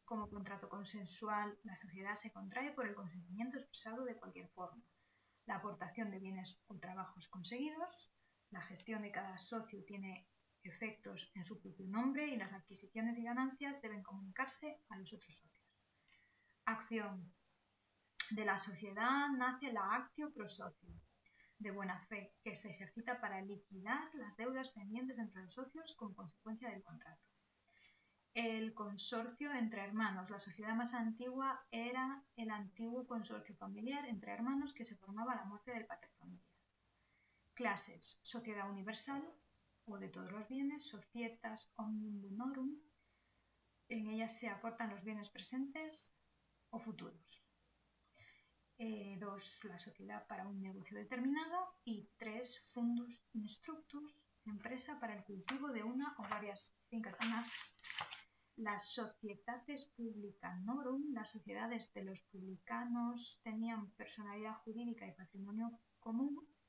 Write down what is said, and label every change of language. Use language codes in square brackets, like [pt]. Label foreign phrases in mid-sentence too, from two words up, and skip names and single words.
[es] Como contrato consensual, la sociedad se contrae por el consentimiento expresado de cualquier forma, la aportación de bienes o trabajos conseguidos, la gestión de cada socio tiene efectos en su propio nombre y las adquisiciones y ganancias deben comunicarse a los otros socios. Acción. De la sociedad nace la [la] actio pro socio, [es] de buena fe, que se ejercita para liquidar las deudas pendientes entre los socios como consecuencia del contrato. El consorcio entre hermanos. La sociedad más antigua era el antiguo consorcio familiar entre hermanos que se formaba a la muerte del paterfamilias. Clases. Sociedad universal, o de todos los bienes, [la] societas omnium bonorum. [es] En ellas se aportan los bienes presentes o futuros. 2. La sociedad para un negocio determinado. Y 3. [la] Fundus instructus, [es] empresa para el cultivo de una o varias fincas. Además, las [la] societates publicanorum, [es] las sociedades de los publicanos, tenían personalidad jurídica y patrimonio común.